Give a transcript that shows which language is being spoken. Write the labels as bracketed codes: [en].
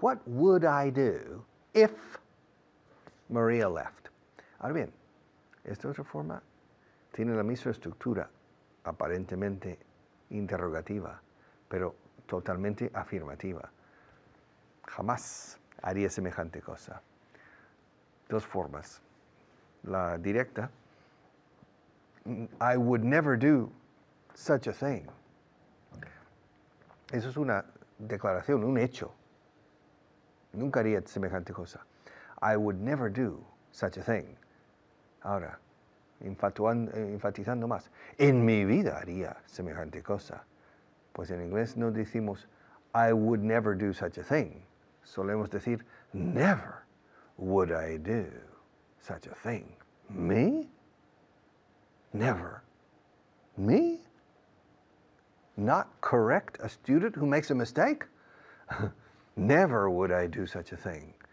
[en] What would I do if Maria left? [es] Ahora bien, esta otra forma tiene la misma estructura, aparentemente interrogativa, pero totalmente afirmativa. Jamás haría semejante cosa. Dos formas. La directa, [en] I would never do such a thing. [es] Eso es una declaración, un hecho. Nunca haría semejante cosa. [en] I would never do such a thing. [es] Ahora, enfatizando más, en mi vida haría semejante cosa. Pues en inglés no decimos, [en] I would never do such a thing. [es] Solemos decir, [en] never would I do such a thing. Me? Never. Me? Not correct a student who makes a mistake? Never would I do such a thing.